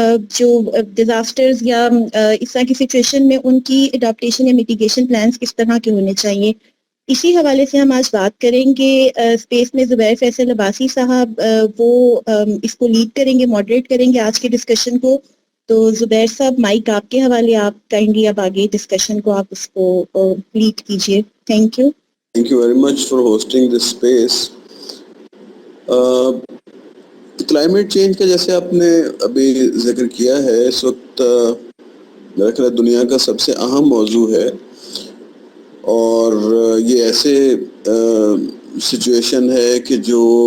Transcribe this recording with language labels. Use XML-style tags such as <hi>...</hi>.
<ur>جو ڈیزاسٹرز یا اس طرح کی سچویشن میں ان کی اڈاپٹیشن یا میٹیگیشن پلانز کس طرح کے ہونے چاہیے. اسی حوالے سے ہم آج بات کریں گے. اسپیس میں زبیر فیصل عباسی صاحب وہ اس کو لیڈ کریں گے، ماڈریٹ کریں گے آج کے ڈسکشن کو. تو زبیر صاحب مائک آپ کے حوالے، آپ کائنڈلی اب آگے ڈسکشن کو آپ اس کو لیڈ کیجیے.</ur> <en>Thank you. Thank you very much for hosting this space.</en> <ur>Climate change کا جیسے آپ نے ابھی ذکر کیا ہے اس وقت میرا خیال دنیا کا سب سے اہم موضوع ہے اور یہ ایسے سچویشن ہے کہ جو</ur>